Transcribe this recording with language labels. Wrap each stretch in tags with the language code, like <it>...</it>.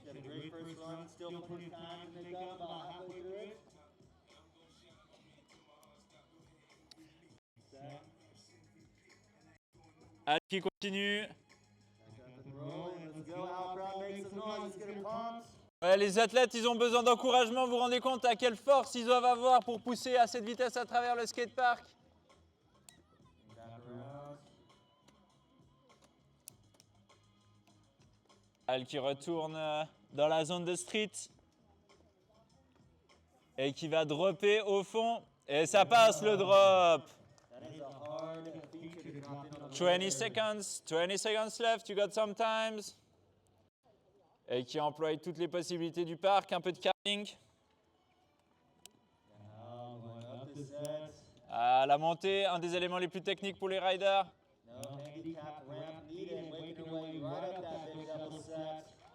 <en>She had a great first run. Still plenty of time to make up about halfway through it. Set.</en> <fr>Al qui continue.</fr> <en>Back up and rolling. Let's go. Al, crowd, make some noise. Let's get 'em pumped.</en> <fr>Ouais, les athlètes, ils ont besoin d'encouragement. Vous vous rendez compte à quelle force ils doivent avoir pour pousser à cette vitesse à travers le skatepark?</fr> <en>Back around.</en> <fr>Al qui retourne dans la zone de street et qui va dropper au fond. Et ça passe le drop.</fr> <en>That is a hard feature to drop in on the 20 seconds, 20 seconds left, you got some times.</en> <fr>Et qui emploie toutes les possibilités du parc, un peu de carving.</fr> <en>Now going up the set.</en> <fr>À la montée, un des éléments les plus techniques pour les riders.</fr> <en>No handicap ramp needed. Making her way right up that big double set.</en>